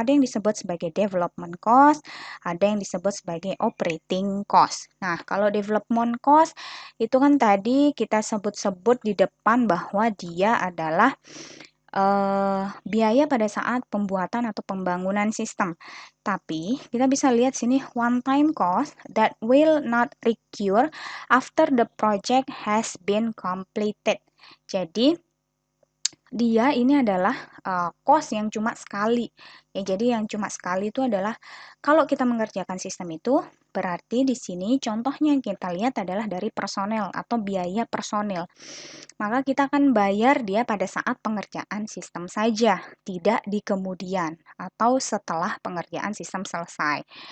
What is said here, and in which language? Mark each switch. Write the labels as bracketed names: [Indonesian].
[Indonesian] Ada yang disebut sebagai development cost, ada yang disebut sebagai operating cost. Nah, kalau development cost itu kan tadi kita sebut-sebut di depan bahwa dia adalah biaya pada saat pembuatan atau pembangunan sistem. Tapi kita bisa lihat sini [English] one time cost that will not recur after the project has been completed. [Indonesian] Jadi dia ini adalah cost yang cuma sekali. Ya, jadi yang cuma sekali itu adalah kalau kita mengerjakan sistem itu berarti di sini contohnya yang kita lihat adalah dari personel atau biaya personel. Maka kita akan bayar dia pada saat pengerjaan sistem saja, tidak di kemudian atau setelah pengerjaan sistem selesai.